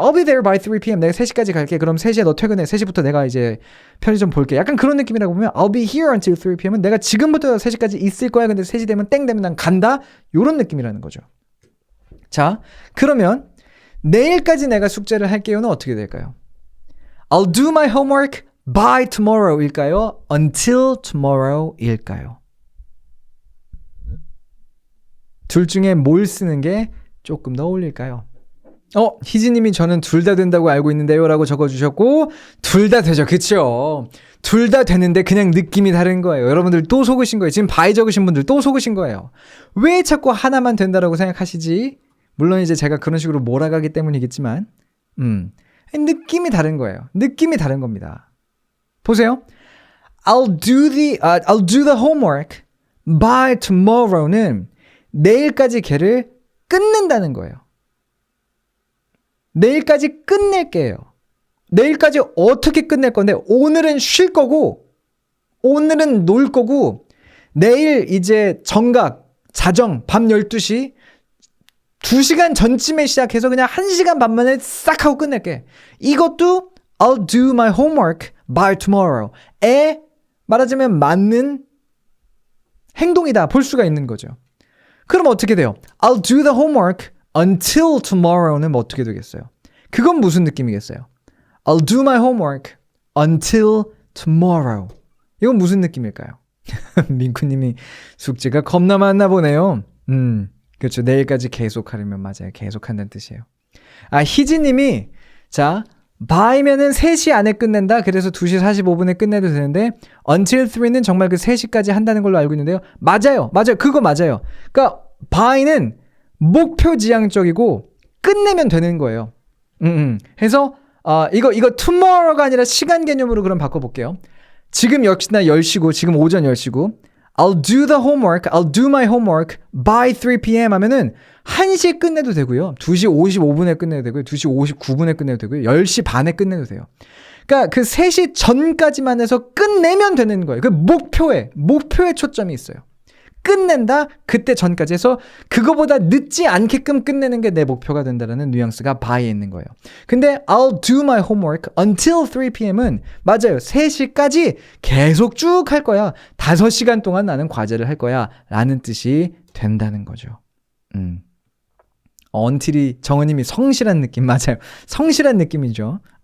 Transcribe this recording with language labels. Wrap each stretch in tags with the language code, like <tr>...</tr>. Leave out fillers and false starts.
<en>I'll be there by 3 p.m.</en> <ko>내가 3시까지 갈게. 그럼 3시에 너 퇴근해. 3시부터 내가 이제 편의점 볼게. 약간 그런 느낌이라고 보면</ko> <en>I'll be here until 3 p.m.</en> <ko>은 내가 지금부터 3시까지 있을 거야. 근데 3시 되면 땡 되면 난 간다. 이런 느낌이라는 거죠. 자, 그러면 내일까지 내가 숙제를 할게요는 어떻게 될까요?</ko> <en>I'll do my homework by tomorrow 일까요? Until tomorrow 일까요?</en> <ko>둘 중에 뭘 쓰는 게 조금 더 어울릴까요? 희지님이 저는 둘 다 된다고 알고 있는데요 라고 적어주셨고 둘 다 되죠. 그쵸? 둘 다 되는데 그냥 느낌이 다른 거예요. 여러분들 또 속으신 거예요. 지금 바이 적으신 분들 또 속으신 거예요. 왜 자꾸 하나만 된다라고 생각하시지? 물론 이제 제가 그런 식으로 몰아가기 때문이겠지만 느낌이 다른 거예요. 느낌이 다른 겁니다. 보세요.</ko> <en>I'll do the homework by tomorrow는</en> <ko>내일까지 걔를 끝낸다는 거예요. 내일까지 끝낼게요. 내일까지 어떻게 끝낼 건데 오늘은 쉴 거고 오늘은 놀 거고 내일 이제 정각, 자정, 밤 12시 2시간 전쯤에 시작해서 그냥 1시간 반 만에 싹 하고 끝낼게. 이것도</ko> <en>I'll do my homework by tomorrow</en> <ko>에 말하자면 맞는 행동이다 볼 수가 있는 거죠. 그럼 어떻게 돼요?</ko> <en>I'll do the homework until tomorrow는</en> <ko>뭐 어떻게 되겠어요? 그건 무슨 느낌이겠어요?</ko> <en>I'll do my homework until tomorrow.</en> <ko>이건 무슨 느낌일까요? 민쿠님이 숙제가 겁나 많나 보네요. 그렇죠. 내일까지 계속하려면 맞아요. 계속한다는 뜻이에요. 희지님이 자 by면은 3시 안에 끝낸다. 그래서 2시 45분에 끝내도 되는데 until 3는 정말 그 3시까지 한다는 걸로 알고 있는데요. 맞아요. 그거 맞아요. 그러니까 by는 목표지향적이고 끝내면 되는 거예요. 해서 이거 tomorrow가 아니라 시간 개념으로 그럼 바꿔볼게요. 지금 역시나 10시고 지금 오전 10시고</ko> <en>I'll do the homework, I'll do my homework by 3 p.m.</en> <ko>하면은 1시에 끝내도 되고요. 2시 55분에 끝내도 되고요. 2시 59분에 끝내도 되고요. 10시 반에 끝내도 돼요. 그러니까 그 3시 전까지만 해서 끝내면 되는 거예요. 그 목표에 초점이 있어요. 끝낸다, 그때 전까지 해서 그거보다 늦지 않게끔 끝내는 게 내 목표가 된다는 뉘앙스가 by에 있는 거예요.</ko> <en>근데 I'll do my homework until 3 p.m.은</en> <ko>맞아요. 3시까지 계속 쭉 할 거야. 5시간 동안 나는 과제를 할 거야. 라는 뜻이 된다는 거죠. until이 정은님이 성실한 느낌 맞아요. 성실한 느낌이죠.</ko>